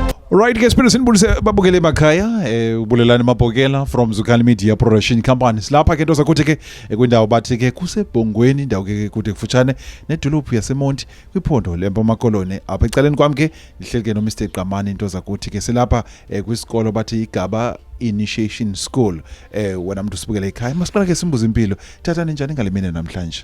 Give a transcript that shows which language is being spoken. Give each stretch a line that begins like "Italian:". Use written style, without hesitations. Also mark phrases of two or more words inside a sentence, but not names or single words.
Xhosa: Right, ke siphinde sinibulise babukele emakhaya ubulelani mabhokela from Zukani Media Production Company. Lapha ke ntoza kuthi ke kwindawo bathi ke kusebhongweni indawo ke kude kufutshane nedolophu yaseMonti kwiphondo leMpuma Koloni. Apha ecaleni kwami ke ndihleli ke no Mr Qamani ntoza kuthi ke silapha kwisikolo bathi igaba Initiation School. Wena mntu sibukele ekhaya masiqala ke simbuza impilo. Tata ninjani ngalemini namhlanje?